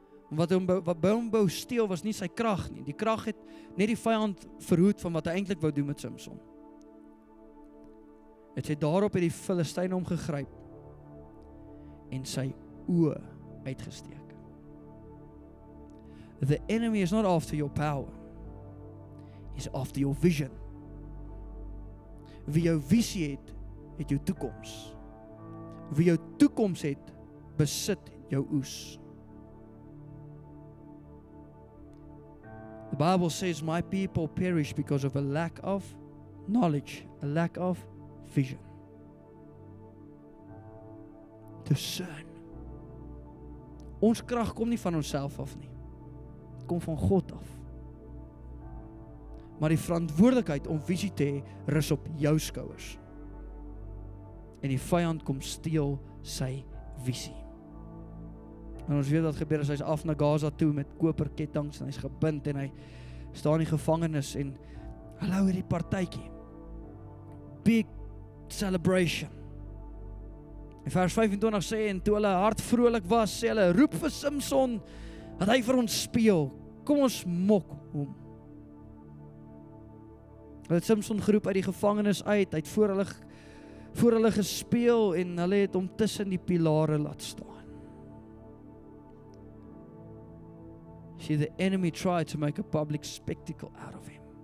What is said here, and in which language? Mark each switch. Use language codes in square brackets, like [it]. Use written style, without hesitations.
[af] Wat by hom wou steel was nie sy krag nie. Die krag het net die vyand verhoed van wat hy eintlik wou doen met Samson. Het sy daarop het die Filistyne hom gegryp en sy oë uitgesteek. [en] The enemy is not after your power. He's after your vision. [af] Wie jou visie het jou toekoms. Wie jou toekoms het, besit jou oes. [en] The Bible says, my people perish because of a lack of knowledge, a lack of vision. Discern. [af] Ons krag kom nie van onsself af nie. Het kom van God af. Maar die verantwoordelikheid om visie te hê, rus op jou skouers. En die vyand kom steel sy visie. En ons weet wat gebeur as hy is af na Gaza toe met koperkettinge en hy is gebind en hy staan in die gevangenis en hulle hou hierdie partytjie. [en] Big celebration. [af] En vers 25 sê, en toe hulle hart vrolik was, sê hulle, roep vir Samson, dat hy vir ons speel. Kom ons mok hom. Hulle het Samson geroep uit die gevangenis uit, hy het voor hulle gespeel en hulle het hom tussen die pilare laat staan. [en] See, the enemy tried to make a public spectacle out of him.